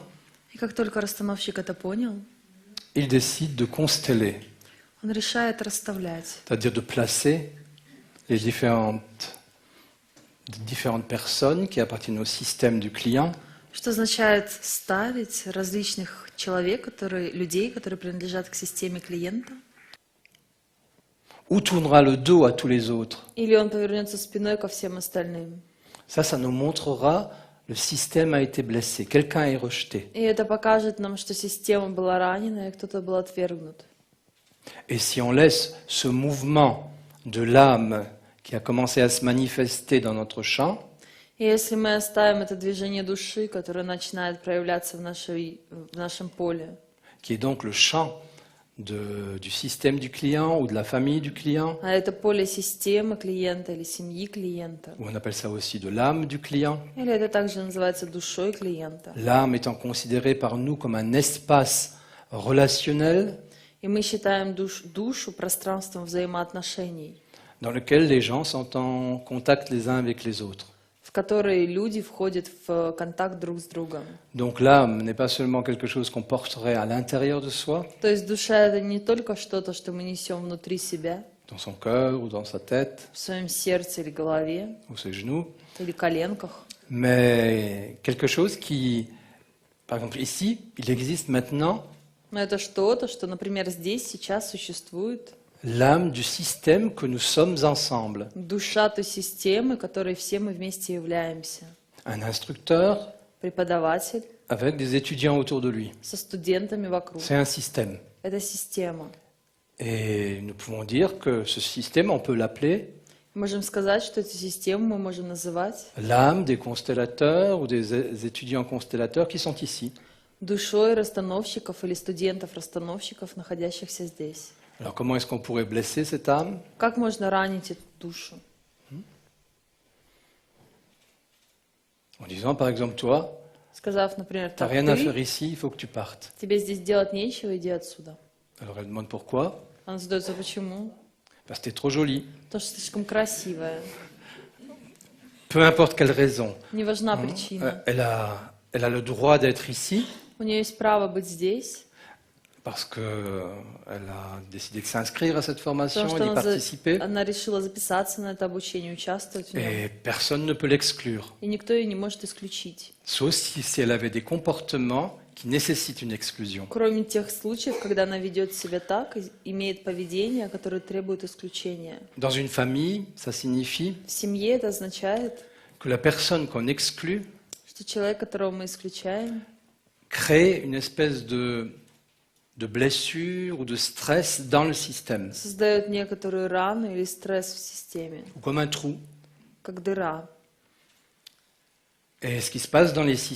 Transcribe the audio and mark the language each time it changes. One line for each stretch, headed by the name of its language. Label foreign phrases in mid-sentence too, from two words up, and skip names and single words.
Russian: И как только расстановщик это понял,
French: il décide de consteller,
Russian: он решает расставлять,
French: c'est-à-dire de placer les différentes personnes qui appartiennent au système du client
Russian: что означает ставить различных людей, которые принадлежат к системе клиента,
French: ou tournera le dos à tous les autres.
Russian: или он повернется спиной ко всем остальным.
French: Ça nous montrera le système a été blessé, quelqu'un est rejeté.
Russian: И это покажет нам, что система была ранена, и кто-то был отвергнут.
French: Et si on laisse ce mouvement de l'âme qui a commencé à se manifester dans notre champ,
Russian: И если мы оставим это движение души, которое начинает проявляться в нашем поле,
French: qui est donc le champ du système du client ou de la famille du client,
Russian: а это поле системы клиента или семьи клиента,
French: ou on appelle ça aussi de l'âme du client,
Russian: или это также называется душой клиента,
French: l'âme étant considérée par nous comme un espace relationnel
Russian: и мы считаем душу пространством взаимоотношений,
French: dans lequel les gens sont en contact les uns avec les autres.
Russian: в которой люди входят в контакт друг с другом.
French: Donc l'âme n'est pas seulement quelque chose qu'on porterait à l'intérieur de soi,
Russian: То есть душа — это не только что-то, что мы несем внутри себя,
French: dans son cœur ou dans sa tête
Russian: в своем сердце или голове,
French: ou ses genoux,
Russian: или коленках,
French: mais quelque chose qui, par exemple ici, il existe maintenant
Russian: но это что-то, что, например, здесь, сейчас существует.
French: l'âme du système que nous sommes ensemble.
Russian: Душа той системы, которой все мы вместе являемся.
French: Un instructeur
Russian: Преподаватель
French: avec des étudiants autour de lui.
Russian: со студентами вокруг.
French: C'est un système.
Russian: Это система.
French: Et nous pouvons dire que ce système, on peut l'appeler
Russian: Мы можем сказать, что эту систему мы можем называть
French: l'âme des constellateurs ou des étudiants constellateurs qui sont ici.
Russian: душой расстановщиков или студентов-расстановщиков, находящихся здесь.
French: Alors comment est-ce qu'on pourrait blesser cette âme?
Russian: Как можно ранить эту душу?
French: En disant par exemple, toi,
Russian: Сказав, например,
French: tu n'as
Russian: так,
French: rien à faire
Russian: ты,
French: ici, il faut que tu partes.
Russian: тебе здесь делать нечего, иди отсюда.
French: Alors elle demande pourquoi?
Russian: Она задается, почему?
French: Parce que tu es trop jolie.
Russian: Потому что слишком красивая.
French: Peu importe quelle raison.
Russian: Не важна причина.
French: Elle a le droit d'être ici
Russian: У нее есть право быть здесь,
French: parce qu'elle a décidé de s'inscrire à cette
Russian: потому
French: formation
Russian: что
French: et d'y participer.
Russian: она решила записаться на это обучение, участвовать в нем.
French: Et personne ne peut l'exclure.
Russian: И никто ее не может исключить.
French: Sauf si elle avait des comportements qui nécessitent une exclusion.
Russian: Кроме тех случаев, когда она ведет себя так, имеет поведение, которое требует исключения.
French: Dans une famille, ça signifie
Russian: В семье это означает,
French: que la personne qu'on exclut
Russian: что человек, которого мы исключаем,
French: crée une espèce de blessure ou de stress dans le système,
Russian: создает некоторую рану или стресс в системе,
French: ou comme un trou.
Russian: как дыра.
French: Et ce qui se passe dans les systèmes,